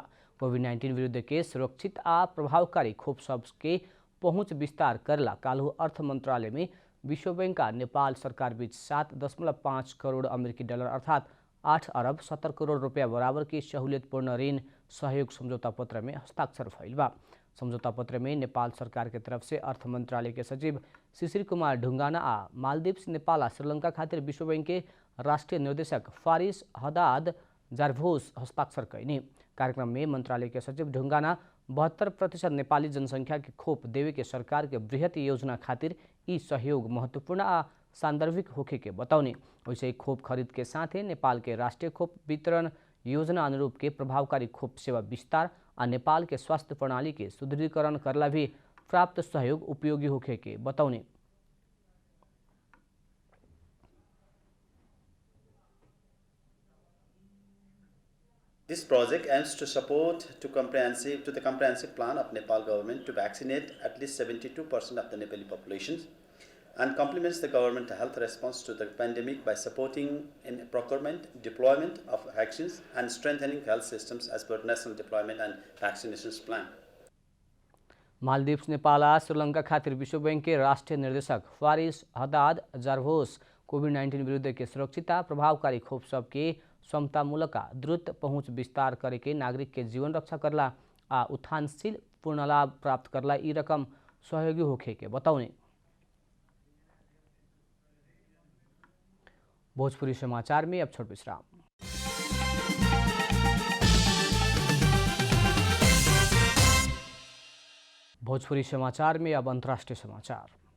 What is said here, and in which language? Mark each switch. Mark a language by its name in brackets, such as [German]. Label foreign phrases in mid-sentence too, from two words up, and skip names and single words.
[Bhojpuri] कोविड-19 विरुद्ध के सुरक्षित आ प्रभावकारी खोप सबके पहुँच विस्तार करला काल्हु अर्थ मंत्रालय में विश्व बैंक का नेपाल सरकार बीच 7.5 करोड़ अमेरिकी डॉलर अर्थात 8 अरब 70 करोड़ रुपया बराबर की सहूलियतपूर्ण ऋण सहयोग समझौता पत्र में हस्ताक्षर भइल बा। समझौता पत्र में नेपाल सरकार के तरफ से अर्थ मंत्रालय के सचिव शिशिर कुमार ढुंगाना आ मालदीव्स, नेपाल आ श्रीलंका खातिर विश्व बैंक के राष्ट्रीय निर्देशक फारिस हदाद जारभोस हस्ताक्षर कैने। कार्यक्रम में मंत्रालय के सचिव ढुंगाना 72% नेपाली जनसंख्या के खोप देवे के सरकार के बृहत योजना खातिर ई सहयोग महत्वपूर्ण आ सांदर्भिक होखे के बताउने। वैसे ही खोप खरीद के साथ ही नेपाल के राष्ट्रीय खोप वितरण योजना अनुरूप के प्रभावकारी खोप सेवा विस्तार आ नेपाल के स्वास्थ्य प्रणाली के सुदृढ़ीकरण करला भी प्राप्त सहयोग उपयोगी होखे के बताउने। [English] This project aims to support the comprehensive plan of Nepal government to vaccinate at least 72% of the Nepali population and complements the government health response to the pandemic by supporting in procurement, deployment of vaccines and strengthening health systems as per national deployment and vaccinations plan. [Bhojpuri] मालदीव्स, नेपाल आ श्रीलंका खातिर विश्व बैंक के राष्ट्रीय निर्देशक फारिस हदाद जारभोस कोविड-19 विरुद्ध के सुरक्षित प्रभावकारी खोप सबके समतामूलक द्रुत पहुँच विस्तार करे के नागरिक के जीवन रक्षा करला आ उत्थानशील पूर्ण लाभ प्राप्त करला ई रकम सहयोगी होखे के बताउने। भोजपुरी समाचार में अब छोट विश्राम। भोजपुरी समाचार में अब अंतर्राष्ट्रीय समाचार।